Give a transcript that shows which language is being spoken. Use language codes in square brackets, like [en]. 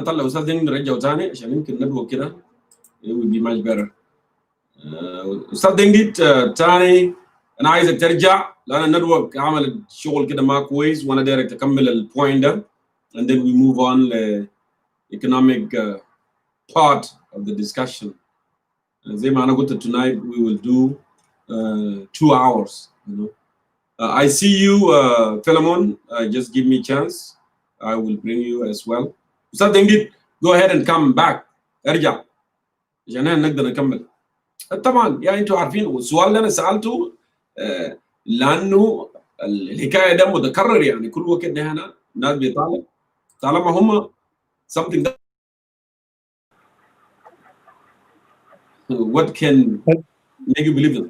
[ar] نطلع استاذ دنجديد نرجعه ثاني عشان يمكن النتورك كده [en] it will be much better. [ar] استاذ دنجديد ثاني انا عايزك ترجع لان النتورك عمل شغل كده ما كويس وانا دايرك تكمل البوينت ده [en] and then we move on [ar] ل [en] economic part of the discussion. [ar] زي ما انا قلت [en] tonight we will do 2 hours, you know. I see you, Philemon. Just give me a chance. I will bring you as well. Ustad Dengdid, go ahead and come back. [ar] ارجع عشان نقدر نكمل. طبعا يعني انتوا عارفين السؤال اللي انا سالته لانه الحكايه ده متكرر يعني كل وقت هنا الناس بيطالب طالما هم [en] something that what can make you believe it.